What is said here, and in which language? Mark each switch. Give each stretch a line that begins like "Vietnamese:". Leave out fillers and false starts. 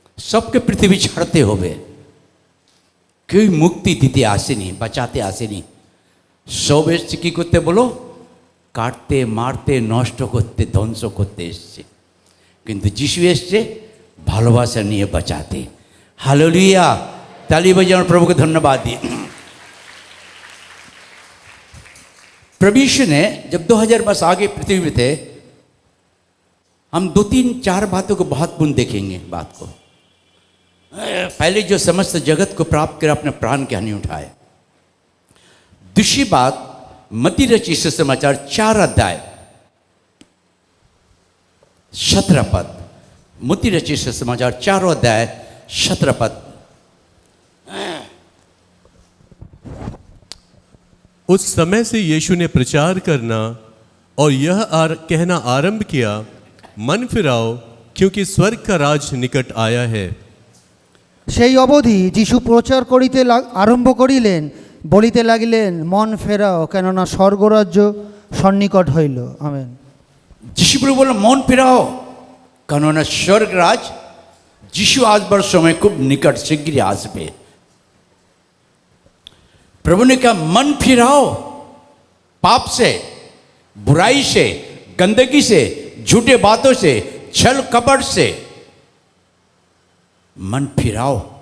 Bangla: সবকে পৃথিবী ছাড়তে হবে, কেউ মুক্তি দিতে আসেনি, বাঁচাতে আসেনি। সব এসছে কী করতে বলো? কাটতে, মারতে, নষ্ট করতে, ধ্বংস করতে এসছে। কিন্তু যিশু এসছে ভালোবাসা নিয়ে বাঁচাতে। হালেলুয়া, তালি বাজানোর প্রভুকে ধন্যবাদ দিই।
Hindi: प्रभु यीशु ने जब 2000 वर्ष आगे पृथ्वी में थे, हम 2-3-4 बातों को बहुत पूर्ण देखेंगे। बात को पहले जो समस्त जगत को प्राप्त कर अपने प्राण की हानि उठाए। दूसरी बात, मत्ती रचित सुसमाचार 4 अध्याय 17 पद, मत्ती रचित सुसमाचार 4 अध्याय 17 पद। उस समय से यीशु ने प्रचार करना और यह कहना आरंभ किया, मन फिराओ क्योंकि स्वर्ग का राज निकट आया है।
Bangla: সেই অবধি যিশু প্রচার করিতে আরম্ভ করিলেন, বলিতে লাগিলেন, মন ফেরাও, কেননা স্বর্গরাজ্য সন্নিকট হইল। আমেন। যিশু প্রভু বলল মন ফেরাও, কেননা স্বর্গ রাজ যিশু আসবার সময় খুব নিকট,
Hindi: शीघ्र
Bangla: আসবে।
Hindi: प्रभु ने कहा मन फिराओ, पाप से, बुराई से, गंदगी से, झूठे बातों से, छल कपट से मन फिराओ।